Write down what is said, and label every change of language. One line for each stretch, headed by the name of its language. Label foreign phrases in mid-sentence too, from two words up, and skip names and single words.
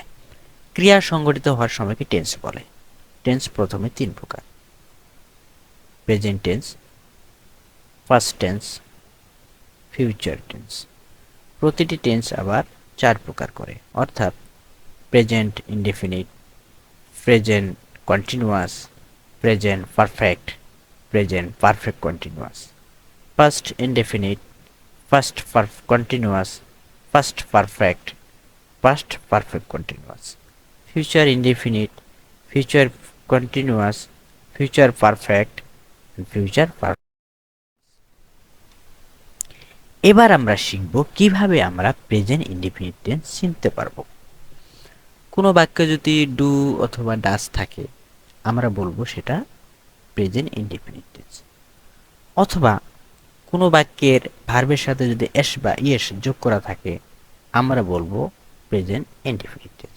Bangla: ক্রিয়া সংঘটিত হওয়ার সময়কে টেন্স বলে। টেন্স প্রথমে তিন প্রকার:
English: present tense, first tense, future tense.
Bangla: প্রতিটি টেন্স আবার চার প্রকার করে, অর্থাৎ
English: present indefinite, present continuous, present perfect, present perfect continuous, past indefinite, past continuous, past perfect, past perfect continuous, future indefinite, future continuous, future perfect, and future perfect.
Bangla: এবার আমরা শিখব কিভাবে আমরা
English: present indefinite tense
Bangla: চিনতে পারবো। কোনো বাক্যে যদি ডু অথবা ডাস থাকে, আমরা বলবো সেটা
English: present indefinite tense.
Bangla: অথবা কোনো বাক্যের ভার্বের সাথে যদি এস বা ইয়েস যোগ করা থাকে, আমরা বলবো
English: present indefinite tense.